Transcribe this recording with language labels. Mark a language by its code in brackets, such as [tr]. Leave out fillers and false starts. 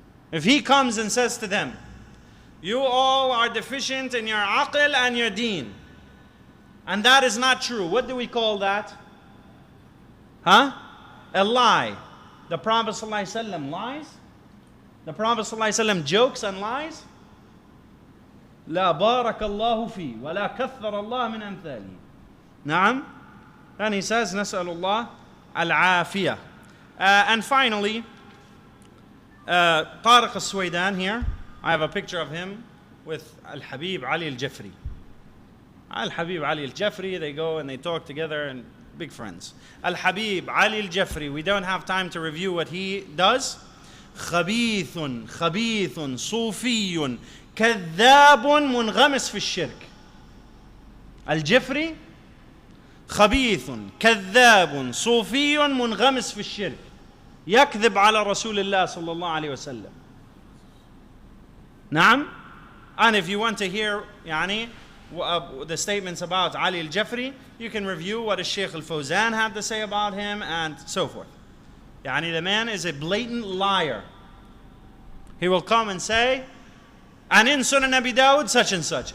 [en] If he comes and says to them, you all are deficient in your aql and your deen, and that is not true, what do we call that? Huh? A lie. The Prophet ﷺ lies? The Prophet ﷺ jokes and lies? [ar] لا بارك الله فيه ولا كثر الله من أمثاله. نعم. [en] And he says, [ar] نسأل الله العافية. [en] And finally, Tariq Suwaidan here. I have a picture of him with al-Habib Ali al-Jafri. Al-Habib Ali al-Jafri, they go and they talk together and big friends. Al-Habib Ali al-Jafri, we don't have time to review what he does. [ar] خبيث صوفي كذاب منغمس في الشرك. الجفري خبيث كذاب صوفي منغمس في الشرك يكذب على رسول الله صلى الله عليه وسلم. نعم. [en] And if you want to hear يعني the statements about Ali al-Jafri, you can review what Shaykh al-Fawzan had to say about him and so forth. يعني the man is a blatant liar. He will come and say, and in Sunan Abi Dawud such and such.